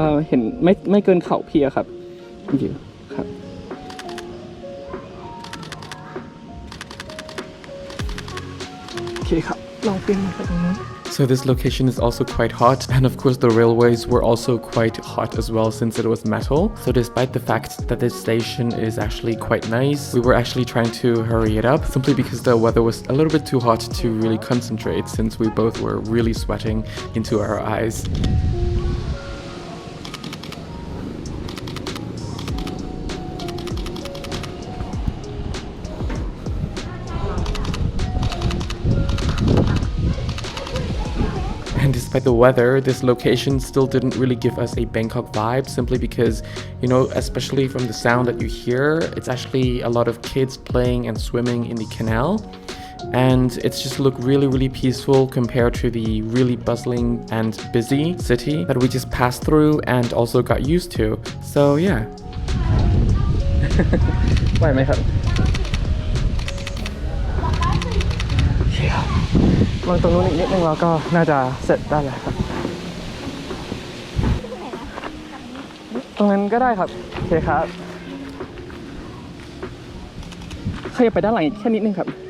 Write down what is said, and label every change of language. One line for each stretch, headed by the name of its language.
Thai: เห็นไม่เกินเข่าพี่อะครับอยู่ครับโอเคครับลองเปลี่ยนมาตรงนู้น
English: So this location is also quite hot, and of course the railways were also quite hot as well since it was metal. So despite the fact that this station is actually quite nice, we were actually trying to hurry it up simply because the weather was a little bit too hot to really concentrate, since we both were really sweating into our eyes. And despite the weather, this location still didn't really give us a Bangkok vibe, simply because, you know, especially from the sound that you hear, it's actually a lot of kids playing and swimming in the canal. And it's just looked really peaceful compared to the really bustling and busy city that we just passed through and also got used to. So yeah.
Thai: ไหวไหมครับโอเคครับลองตรงนู้นอีกนิดนึงแล้วก็น่าจะเสร็จได้แล้วครับตรงนั้นก็ได้ครับโอเคครับขยับไปด้านหลังอีกแค่นิดนึงครับ